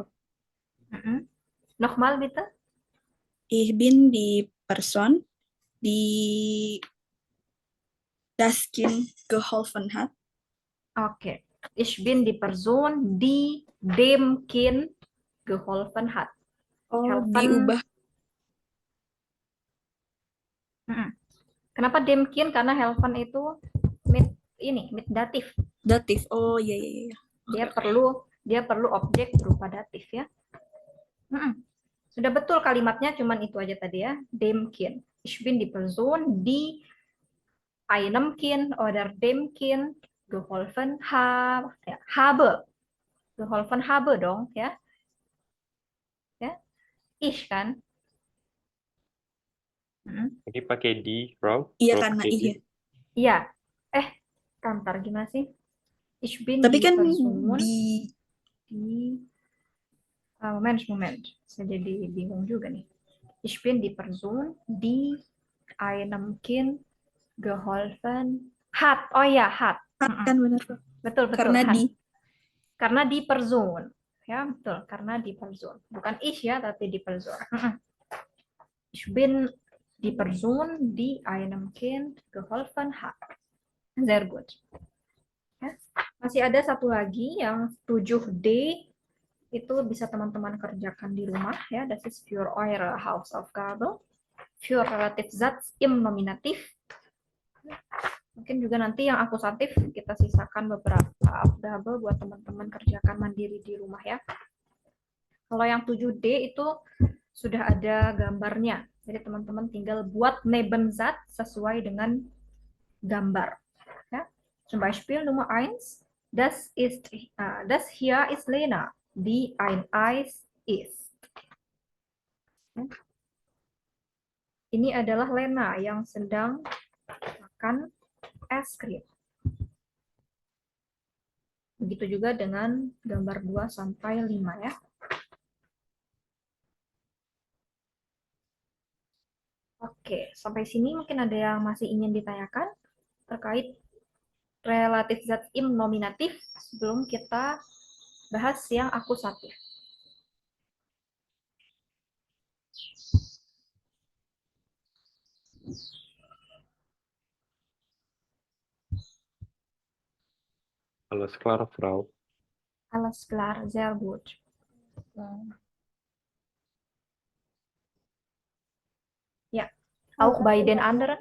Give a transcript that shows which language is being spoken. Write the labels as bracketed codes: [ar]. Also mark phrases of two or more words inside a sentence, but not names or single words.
[de] Nochmal bitte. Ich bin die Person, die das Kind geholfen hat. [id] Oke. [de] Ich bin die Person, die dem Kind geholfen hat. Oh, Helfen. [id] diubah. Kenapa [de] dem Kind? [id] Karena helfen itu [de] mit datif. [id] Datif. Oh, iya iya iya. Dia perlu objek berupa datif ya. Sudah betul kalimatnya, cuman itu aja tadi ya. [de] Dem Kind. Ich bin die Person, die einem Kind oder dem Kind geholfen habe. Geholfen habe [id] dong ya. Ya. Ich kan. Ini pakai di, Frau? Iya, Frau karena pakai di. iya. Iya. Kantar gimana sih? [de] Ich bin [id] Tapi die kan Person, di Moment. Saya jadi bingung juga nih. [de] Ich bin die Person, die einem Kind geholfen hat. [id] Oh ya, hat. kan benar, Frau. Betul. Karena hat. di. Karena [de] di Person. [id] Ya, betul. Karena [de] di Person. [id] Bukan ich ya, tapi [de] di Person. Ich bin die Person, die einem Kind geholfen hat. Sehr gut. [id] Ya. Masih ada satu lagi yang 7D, itu bisa teman-teman kerjakan di rumah ya. [de] Das ist für eure Hausaufgabe. Für Relativsatz im Nominativ. [id] Mungkin juga nanti yang akusatif kita sisakan beberapa Aufgabe buat teman-teman kerjakan mandiri di rumah ya. Kalau yang 7D itu sudah ada gambarnya. Jadi teman-teman tinggal buat Nebensatz sesuai dengan gambar. [de] Ja? Zum Beispiel Nummer 1, das hier ist Lena, die ein Eis isst. [id] Ini adalah Lena yang sedang makan es krim. Begitu juga dengan gambar 2 sampai 5 ya. Oke, sampai sini mungkin ada yang masih ingin ditanyakan terkait [de] relatif zat im nominatif [id] sebelum kita bahas yang akusatif. [de] Alles klar, Frau. Alles klar, sehr gut. Ja, auch bei den anderen.